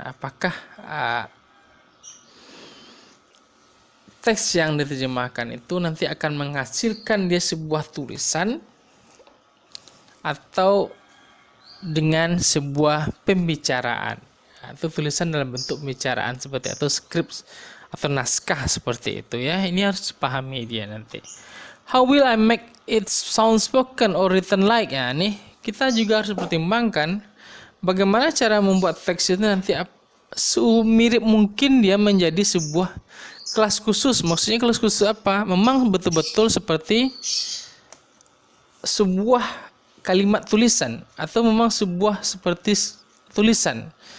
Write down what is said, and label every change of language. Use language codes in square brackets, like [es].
[id] Apakah teks yang diterjemahkan itu nanti akan menghasilkan dia sebuah tulisan atau dengan sebuah pembicaraan. Itu tulisan dalam bentuk pembicaraan seperti atau skrip atau naskah seperti itu ya. Ini harus dipahami dia nanti. [en] How will I make it sound spoken or written like? [id] Ya, nih kita juga harus pertimbangkan bagaimana cara membuat teks itu nanti semirip mungkin dia menjadi sebuah kelas khusus. Maksudnya kelas khusus apa? Memang betul-betul seperti sebuah kalimat tulisan atau memang sebuah seperti tulisan.